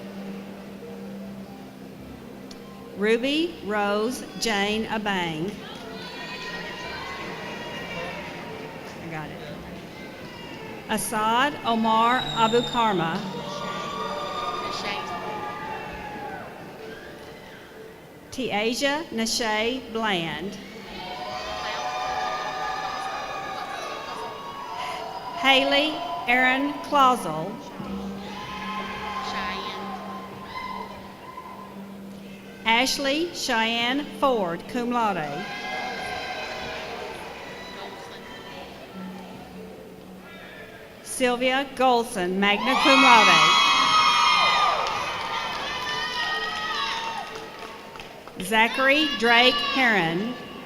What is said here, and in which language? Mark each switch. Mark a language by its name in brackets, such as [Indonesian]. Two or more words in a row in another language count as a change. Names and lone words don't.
[English] Ruby Rose Jane Abang. I got it. Assad Omar Abu Karma. Tiaja Nashay Bland. Haley Aaron Clausel. Ashley Cheyenne Ford, [Latin] cum laude. [English] Sylvia Golson, [Latin] magna cum laude. [English] Zachary Drake Heron.